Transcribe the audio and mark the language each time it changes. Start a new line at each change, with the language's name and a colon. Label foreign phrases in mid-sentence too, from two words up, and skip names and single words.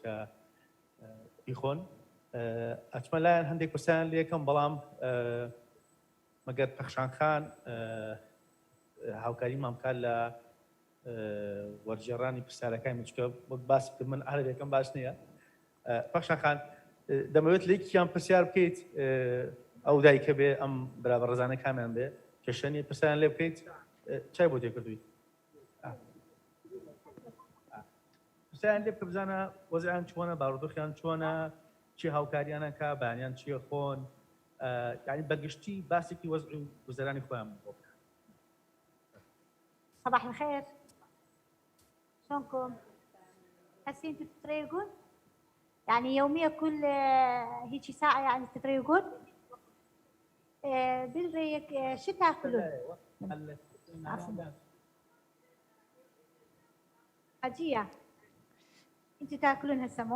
Central Kurdish: کە بیخۆن ئەچمە لایەن هەندێک پرسیان لێ یەکەم بەڵام مەگەر پەخشان خان هاوکاریمان بکات لە وەرجێڕانی پرسیارەکانی چکە وەک باسی کرد من عەرەبیەکەم باش نییە پەخشان خان دەمەوێت لە یەکیان پرسیار بکەیت ئەو دایکە بێ ئەم برا بەڕێزانە کامیان بێ کێشەنی پرسیاریان لێ بکەیت چای بۆ تێکردوویت پرسیاریان لێ بکە بزانە وەزعیان چۆنە بارودۆخیان چۆنە چی هاوکاریانەکە بەیانیان چییە خۆن یعنی بەگشتی باسێکی وەزع و گوزەرانی خۆیان بۆ بکە
Arabic: صباح الخير شلونكم؟ هسه انتوا تتريقون؟ يعني يوميا كل هيجي ساعة يعني تتريقون؟ بالريق شو تاكلون؟ حجية انتوا تاكلون هسه مو؟